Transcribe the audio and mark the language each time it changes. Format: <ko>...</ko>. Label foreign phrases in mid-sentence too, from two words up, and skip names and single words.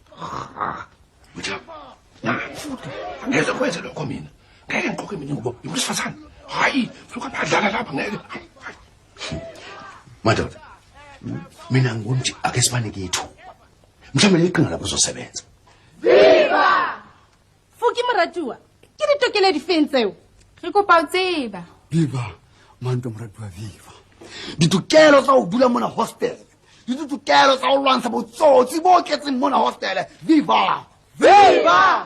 <zu>futhi angeze kwenze lokho mina ngeke ngiqoke mina ngubo ngumsifazane hayi futhi abadlala lapha ngeke madoda mina ngibona nje ake sibanike ithu mhlawumbe leqinga lapho uzosebenza</zu> <st>viva fuki moratuwa ke ditokelo difeng tseo re kopa o tseba viva manto moratuwa viva ditokelo tsa ho dula mona hostel ditokelo tsa ho lwantsha botsotsi bo ketseng mona hostel viva viva</st>